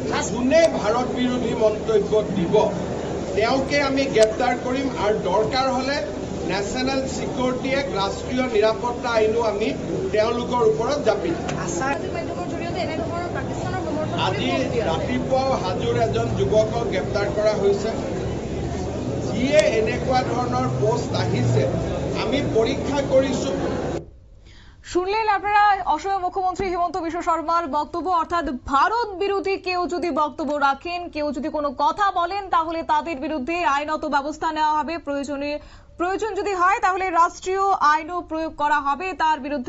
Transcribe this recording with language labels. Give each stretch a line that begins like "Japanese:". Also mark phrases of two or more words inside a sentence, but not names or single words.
Assamese: যোনে ভাৰত বিৰোধী মন্তব্য দিব তেওঁকে আমি গ্ৰেপ্তাৰ কৰিম, আৰু দৰকাৰ হ'লে নেশ্যনেল ছিকিউৰিটি এক্ট, ৰাষ্ট্ৰীয় নিৰাপত্তা আইনো আমি তেওঁলোকৰ ওপৰত জাপি দিম। আজি ৰাতিপুৱাও হাজোৰ এজন যুৱকক গ্ৰেপ্তাৰ কৰা হৈছে, যিয়ে এনেকুৱা ধৰণৰ পোষ্ট আহিছে আমি পৰীক্ষা কৰিছোঁ।
Bangla: শুনলেন আপনারা অসমের মুখ্যমন্ত্রী হিমন্ত বিশ্ব শর্মার বক্তব্য। অর্থাৎ ভারত বিরোধী কেউ যদি বক্তব্য রাখেন, কেউ যদি কোনো কথা বলেন, তাহলে তাদের বিরুদ্ধে আইনত ব্যবস্থা নেওয়া হবে। প্রয়োজন যদি হয় তাহলে রাষ্ট্রীয় আইনও প্রয়োগ করা হবে তার বিরুদ্ধে।